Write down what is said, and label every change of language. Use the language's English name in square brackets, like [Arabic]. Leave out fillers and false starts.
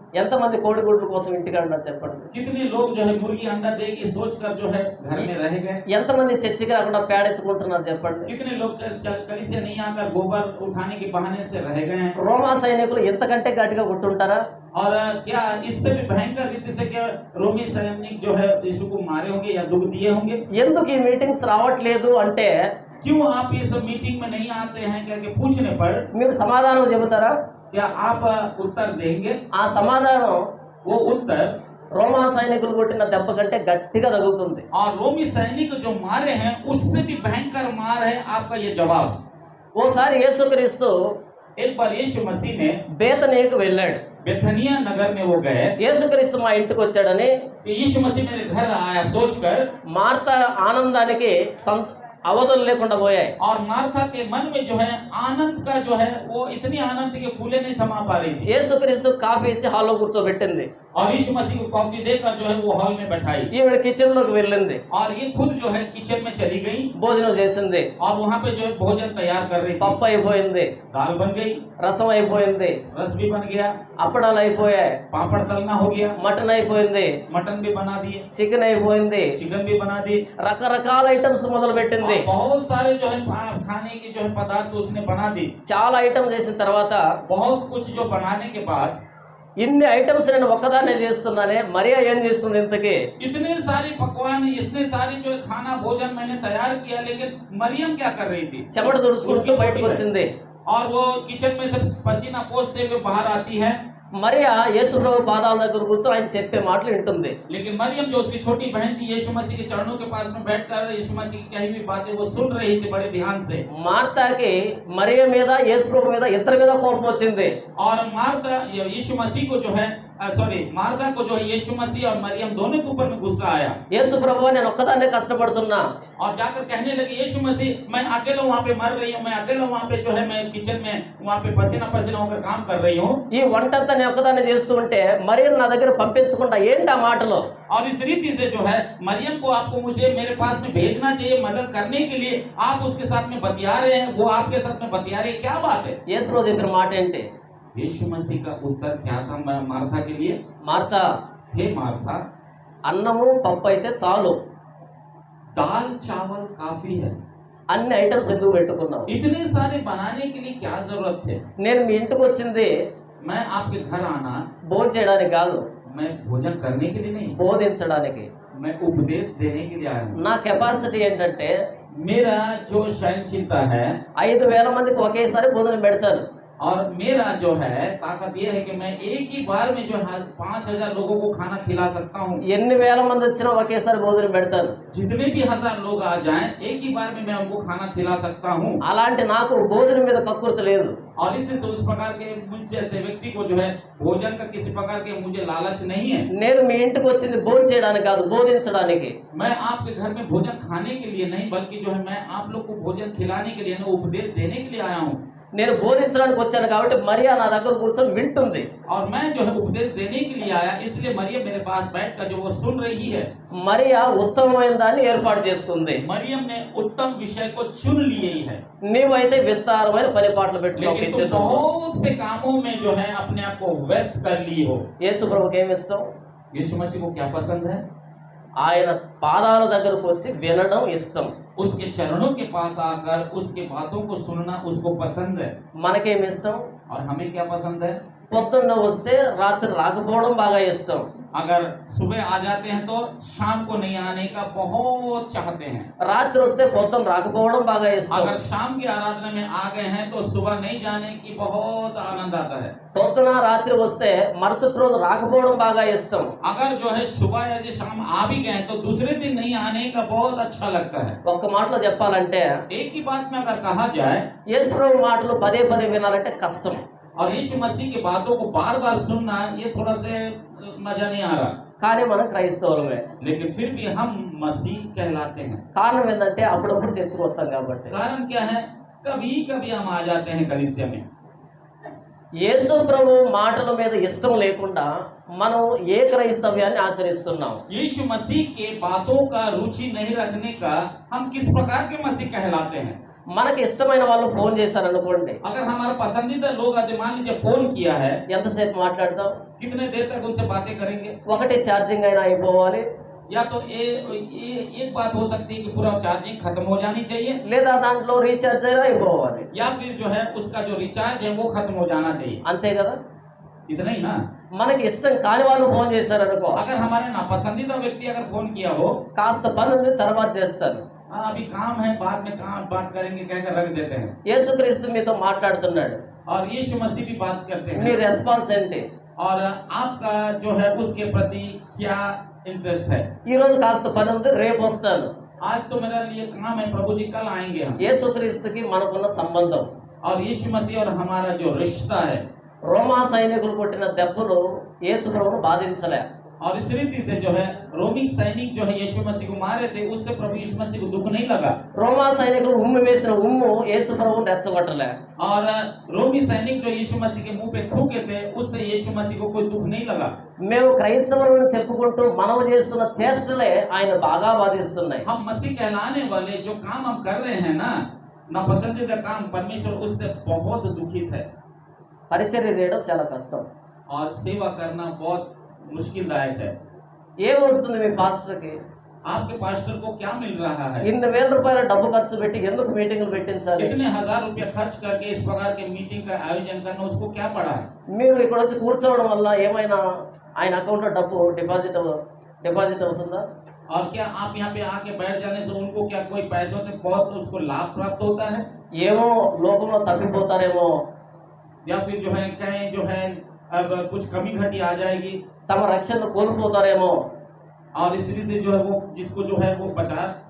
[Telugu] ఎంతమంది కోడిగుడ్ల కోసం ఇంటికాడ ఉన్నారు చెప్పండి. [Hindi] कितने लोग जो है मुर्गी अंडा देगी सोच कर जो है घर में रह गए। [Telugu] ఎంతమంది చర్చికి రాకుండా పేడెత్తుకుంటున్నారు చెప్పండి. [Hindi] कितने लोग कलीसिया नहीं आकर गोबर उठाने के बहाने से रह गए हैं। [Telugu] రోమా సైనికులు ఎంతకంటే గట్టిగా కొట్టుంటారా? [Hindi] और क्या इससे भी भयंकर रीति से क्या रोमी सैनिक जो है यीशु को मारे होंगे या दुख दिए होंगे? [Telugu] ఎందుకు ఈ మీటింగ్స్ రావట్లేదు అంటే [Hindi] क्यों आप इस मीटिंग में नहीं आते हैं करके पूछने पर [Telugu] మీరు సమాధానం చెబుతారా? [Hindi] क्या आप उत्तर देंगे? [Telugu] ఆ సమాధానం [Hindi] वो उत्तर [Telugu] రోమా సైనికులు కొట్టిన దెబ్బ కంటే గట్టిగా తగులుతుంది. [Hindi] और रोमी सैनिक जो मारे हैं उससे भी भयंकर मार है आपका ये जवाब। [Telugu] ఓసారి యేసుక్రీస్తు [Hindi] एक बार यीशु मसीह ने [Telugu] బేతనీయకు వెళ్ళాడు. [Hindi] बेथनिया नगर में वो गए। [Telugu] యేసుక్రీస్తు మా ఇంటికి వచ్చాడని [Hindi] कि यीशु मसीह मेरे घर आया सोचकर [Telugu] మార్త ఆనందానికి అవధులు లేకుండా పోయాయి. [Hindi] और मार्था के मन में जो है आनंद का जो है वो इतनी आनंद के फूले नहीं समा पा रही थी। [Telugu] యేసుక్రీస్తు కాఫీ ఇచ్చి హాల్లో కూర్చోబెట్టింది. [Hindi] और यीशु मसीह को कॉफी देकर जो है वो हॉल में बैठाई [Telugu] ఈవిడ కిచెన్ లోకి వెళ్ళింది. [Hindi] और ये खुद जो है किचन में चली गई [Telugu] భోజనం చేసింది. [Hindi] और वहाँ पे जो है भोजन तैयार कर रही थी। [Telugu] పప్పు అయిపోయింది, [Hindi] दाल बन गई, [Telugu] రసం అయిపోయింది, [Hindi] रस भी बन गया, [Telugu] అప్పడాలు అయిపోయాయి, [Hindi] पापड़ तलना हो गया, [Telugu] మటన్ అయిపోయింది, [Hindi] मटन भी बना दिए, [Telugu] చికెన్ అయిపోయింది, [Hindi] चिकन भी बना दिए, [Telugu] రకరకాల ఐటమ్స్ మొదలు పెట్టింది. [Hindi] और बहुत सारे जो है खाने की जो है पदार्थ उसने बना दी। [Telugu] చాలా ఐటమ్ చేసిన తర్వాత [Hindi] बहुत कुछ जो बनाने के बाद [Telugu] ఇన్ని ఐటమ్స్ నేను ఒక్కదాన్నే చేస్తున్నానే, మరియా ఏం చేస్తుంది ఇంతకీ? [Hindi] इतने सारे पकवान, इतने सारे जो खाना भोजन मैंने तैयार किया, लेकिन मरियम क्या कर रही थी? [Telugu] చెమట తుడుచుకుంటూ బయటకు వచ్చింది. [Hindi] और वो किचन में से पसीना पोंछते हुए बाहर आती है। [Telugu] మరియా యేసుప్రభు పాదాల దగ్గర కూర్చొని ఆయన చెప్పే మాటలు వింటుంది. [Hindi] लेकिन मरियम जो उसकी छोटी बहन थी यीशु मसीह के चरणों के पास में बैठकर यीशु मसीह की कही हुई बातें वो सुन रही थी बड़े ध्यान से। [Telugu] మార్తాకి మరియా మీద యేసుప్రభు మీద ఇద్దరి మీద కోపం వచ్చింది. [Hindi] और मार्था यीशु मसीह को जो है मार्था को जो है यीशु मसीह और मरियम दोनों के ऊपर में गुस्सा आया। [Telugu] యేసుప్రభు నేను ఒక్కదాన్నే కష్టపడుతున్నా, [Hindi] और जाकर कहने लगे यीशु मसीह मैं अकेला वहाँ पे मर रही हूँ, मैं अकेला वहाँ पे जो है मैं किचन में वहाँ पे पसीना पसीना होकर काम कर रही हूँ। [Telugu] ఈ వంటంతా నేను ఒక్కదాన్నే చేస్తూ ఉంటే మరియను నా దగ్గర పంపించకుండా ఏంటి ఆ మాటలు? [Hindi] और इस रीति से जो है मरियम को आपको मुझे मेरे पास में भेजना चाहिए मदद करने के लिए, आप उसके साथ में बतिया रहे हैं, वो आपके साथ में बतिया रहे हैं, क्या बात है? [Telugu] యేసుప్రభు చెప్పిన మాట ఏంటి? [Hindi] यीशु मसीह का उत्तर क्या था मार्था के लिए? [Telugu] మార్తా, [Hindi] हे मार्था, [Telugu] అన్నము పప్పు అయితే చాలు, [Hindi] दाल चावल काफी है, [Telugu] అన్ని ఐటమ్స్ ఎందుకు పెట్టుకున్నావు? [Hindi] इतने सारे बनाने के लिए क्या जरूरत है? [Telugu] నేను మీ ఇంటికి వచ్చింది [Hindi] मैं आपके घर आना [Telugu] భోజనం చేయడానికి కాదు, [Hindi] मैं भोजन करने के लिए नहीं, [Telugu] బోధించడానికి. [Hindi] मैं उपदेश देने के लिए आया हूँ। [Telugu] నా కెపాసిటీ ఏంటంటే [Hindi] मेरा जो सहनशीलता है [Telugu] 5,000 మందికి ఒకేసారి భోజనం పెడతాను. [Hindi] और मेरा जो है ताकत ये है कि मैं एक ही बार में जो है 5,000 लोगों को खाना खिला सकता हूँ। [Telugu] ఎన్ని వేల మంది వచ్చినా ఒకేసారి భోజనం పెడతాను. [Hindi] जितने भी 1,000 लोग आ जाएं, एक ही बार में मैं उनको खाना खिला सकता हूँ। [Telugu] అలాంటి నాకు భోజనం మీద కక్కుర్తి లేదు. [Hindi] और इससे तो उस प्रकार के मुझ जैसे व्यक्ति को जो है भोजन का किसी प्रकार के मुझे लालच नहीं है। [Telugu] నేను మీ ఇంటికి వచ్చింది భోజనం చేయడానికి కాదు, బోధించడానికి. [Hindi] मैं आपके घर में भोजन खाने के लिए नहीं, बल्कि जो है मैं आप लोग को भोजन खिलाने के लिए, उपदेश देने के लिए आया हूँ। [Telugu] నేను బోధించడానికి వచ్చాను కాబట్టి మరియా నా దగ్గర కూర్చొని వింటుంది. [Hindi] और मैं जो है उपदेश देने के लिए आया, इसलिए मरियम मेरे पास बैठकर जो वो सुन रही है। [Telugu] మరియా ఉత్తమమైన దాన్ని ఏర్పాటు చేసుకుంది. [Hindi] मरियम ने उत्तम विषय को चुन लिए है। [Telugu] నీవైతే విస్తారమైన పని పాటలు పెట్టుకోవాలి. [Hindi] लेकिन तुम बहुत से कामों में जो है अपने आप को व्यस्त कर ली हो। [Telugu] యేసు ప్రభుకి ఏమి ఇష్టం? [Hindi] यीशु मसीह को क्या पसंद है? [Telugu] ఆయన పాదాల దగ్గరకు వచ్చి వినడం ఇష్టం. [Hindi] उसके चरणों के पास आकर उसके बातों को सुनना उसको पसंद है। [Telugu] మనకేమి ఇష్టం? [Hindi] और हमें क्या पसंद है? [Telugu] పొద్దున్న వస్తే రాత్రి రాకపోవడం బాగా ఇష్టం. [Hindi] अगर सुबह आ जाते हैं तो शाम को नहीं आने का बहुत चाहते हैं। [Telugu] రాత్రి వస్తే పొద్దున్న రాకపోవడం బాగా ఇష్టం. [Hindi] अगर शाम की आराधना में आ गए हैं तो सुबह नहीं जाने की बहुत आनंद आता है। [Telugu] పొద్దున రాత్రి వస్తే మరుసటి రోజు రాకపోవడం బాగా ఇష్టం. [Hindi] अगर जो है सुबह या जो शाम आ भी गए तो दूसरे दिन नहीं आने का बहुत अच्छा लगता है। [Telugu] ఒక్క మాటలో చెప్పాలంటే [Hindi] एक ही बात में अगर कहा जाए, [Telugu] యేసు ప్రభు మాటలు పదే పదే వినాలంటే కష్టం. [Hindi] और यीशु मसीह की बातों को बार बार सुनना ये थोड़ा से मजा नहीं आ रहा, [Telugu] కానీ మనం క్రైస్తవులమే. [Hindi] लेकिन फिर भी हम मसीह कहलाते हैं। [Telugu] కారణం ఏంటంటే అప్పుడప్పుడు చర్చకు వస్తాం కాబట్టి. [Hindi] कारण क्या है? कभी कभी हम आ जाते हैं कलीसिया में। [Telugu] యేసు ప్రభు మాటల మీద ఇష్టం లేకుండా మనం ఏ క్రైస్తవ్యాన్ని ఆచరిస్తున్నాం? [Hindi] यीशु मसीह के बातों का रुचि नहीं रखने का हम किस प्रकार के मसीह कहलाते हैं? [Telugu] మనకి ఇష్టమైన వాళ్ళు ఫోన్ చేశారనుకోండి, [Hindi] अगर हमारा पसंदीदा लोग आते, मान लीजिए फोन किया है, [Telugu] ఎంతసేపు మాట్లాడతాం? [Hindi] कितने देर तक उनसे बातें करेंगे? [Telugu] ఒకటి ఛార్జింగ్ అయినా అయిపోవాలి, [Hindi] या तो ये एक बात हो सकती है कि पूरा चार्जिंग खत्म हो जानी चाहिए, [Telugu] లేదా దాంట్లో రీఛార్జ్ అయినా అయిపోవాలి. [Hindi] या फिर जो है उसका जो रिचार्ज है वो खत्म हो जाना चाहिए। [Telugu] అంతే కదా? [Hindi] इतना ही ना। [Telugu] మనకి ఇష్టం కాని వాళ్ళు ఫోన్ చేశారనుకో, [Hindi] अगर हमारे नापसंदीदा व्यक्ति अगर फोन किया हो, [Telugu] కాస్త పని ఉంది తర్వాత చేస్తాను, [Hindi] हाँ अभी काम है बाद में काम बात करेंगे कहकर रख देते हैं। [Telugu] యేసుక్రీస్తు మీతో మాట్లాడుతున్నాడు, [Hindi] और यीशु मसीह भी बात करते [Telugu] మీ [Hindi] हैं, [Telugu] రెస్పాన్స్ ఏంటి? [Hindi] और आपका जो है उसके प्रति क्या इंटरेस्ट है? [Telugu] ఈ రోజు కాస్త పని ఉంది రేపు వస్తాను. [Hindi] आज तो मेरा लिए काम है, प्रभु जी कल आएंगे हम। [Telugu] యేసుక్రీస్తుకి మనకున్న సంబంధం. [Hindi] और यीशु मसीह और हमारा जो रिश्ता है, [Telugu] రోమా సైనికులు కొట్టిన దెబ్బలు యేసు ప్రభువును బాధించలే. [Hindi] और इस रीति से जो है रोमी सैनिक जो है यीशु मसीह को मारे थे, उससे प्रभु यीशु मसीह को दुख नहीं लगा। [Telugu] రోమా సైనికులు ఉమ్ము వేసిన ఉమ్ము యేసు ప్రభువును రెచ్చగొట్టలే. [Hindi] और रोमी सैनिक जो यीशु मसीह के मुंह पे थूके थे, उससे यीशु मसीह को कोई दुख नहीं लगा। [Telugu] మేము క్రైస్తవులను చెప్పుకుంటూ మనం చేస్తున్న చేష్టలే ఆయన బాగా బాధిస్తున్నాయి. [Hindi] हम मसीह कहलाने वाले जो काम हम कर रहे हैं ना पसंदीदा काम, परमेश्वर उससे बहुत दुखित है। [Telugu] పరిచర్య చేయడం చాలా కష్టం. [Hindi] और सेवा करना बहुत मुश्किलदायक है। [Telugu] ఏం వస్తుంది మీ పాస్టర్కి? [Hindi] आपके पास्टर को क्या मिल रहा है? [Telugu] ఇన్ని వేల రూపాయల డబ్బు ఖర్చు పెట్టి ఎందుకు మీటింగులు పెట్టించాలి? [Hindi] इतने 1000 रुपया खर्च करके इस प्रकार के मीटिंग का आयोजन करना उसको क्या पड़ा है? [Telugu] మీరు ఇక్కడ వచ్చి కూర్చోవడం వల్ల ఏమైనా ఆయన అకౌంట్లో డబ్బు డిపాజిట్ అవుతుందా? [Hindi] और क्या आप यहाँ पे आके बैठ जाने से उनको क्या कोई पैसों से बहुत उसको लाभ प्राप्त होता है? [Telugu] ఏమో లోకంలో తప్పిపోతారేమో, [Hindi] या फिर जो है कहीं जो है अब कुछ कमी घटी आ जाएगी, [Telugu] తమ రక్షణ కోల్పోతారేమో, [Hindi] और इस रीति जो है वो जिसको जो है वो बचा